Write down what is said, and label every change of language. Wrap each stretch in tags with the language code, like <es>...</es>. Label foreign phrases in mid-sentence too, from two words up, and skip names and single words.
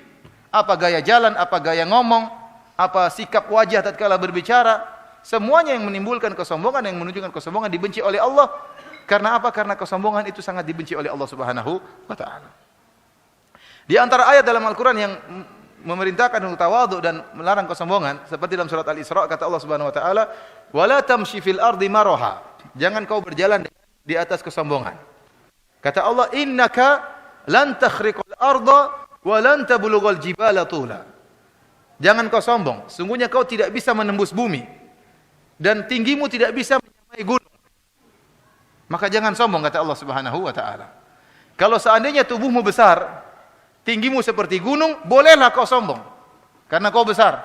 <id>Apa gaya jalan, apa gaya ngomong, apa sikap wajah tatkala berbicara, semuanya yang menimbulkan kesombongan, yang menunjukkan kesombongan dibenci oleh Allah. Karena apa? Karena kesombongan itu sangat dibenci oleh Allah</id> <ar>سبحانه وتعالى.</ar> <id>Di antara ayat dalam Al-Qur'an yang memerintahkan untuk tawadhu dan melarang kesombongan, seperti dalam surat Al-Isra kata Allah</id> <ar>سبحانه وتعالى, "ولا تمش في الأرض مرحا."</ar> <id>Jangan kau berjalan di atas kesombongan.</id> <ar>Kata Allah, "إنك لن تخرق الأرض ولن تبلغ الجبال طولا."</ar> <id>Jangan kau sombong, sungguhnya kau tidak bisa menembus bumi dan tinggimu tidak bisa menyamai gunung. Maka jangan sombong kata Allah</id> <ar>سبحانه وتعالى.</ar> <id>Kalau seandainya tubuhmu besar, tinggimu seperti gunung, bolehlah kau sombong karena kau besar.</id>